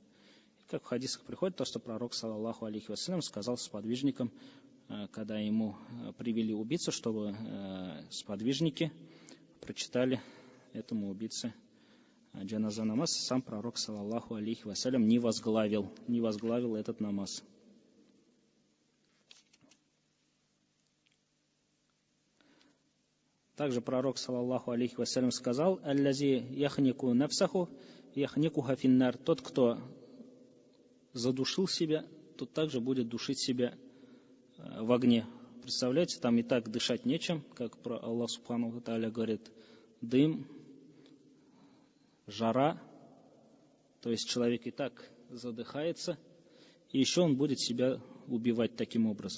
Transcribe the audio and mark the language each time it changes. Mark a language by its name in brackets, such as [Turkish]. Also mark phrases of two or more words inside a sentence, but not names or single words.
[Russian] Как в хадисах приходит то, что пророк, [Arabic] صلى الله عليه وسلم, [Russian] сказал сподвижникам, когда ему привели убийцу, чтобы сподвижники прочитали этому убийце джаназа намаз. Сам пророк, [Arabic] صلى الله عليه وسلم, [Russian] не возглавил этот намаз. Также пророк, [Arabic] صلى الله عليه وسلم, сказал: «الذي يخنق نفسه يخنقها في النار». [Russian] Тот, кто задушил себя, тот также будет душить себя в огне. Представляете, там и так дышать нечем, как про Аллах [Arabic] سبحانه وتعالى [Russian] говорит, дым, жара, то есть человек и так задыхается, и еще он будет себя убивать таким образом.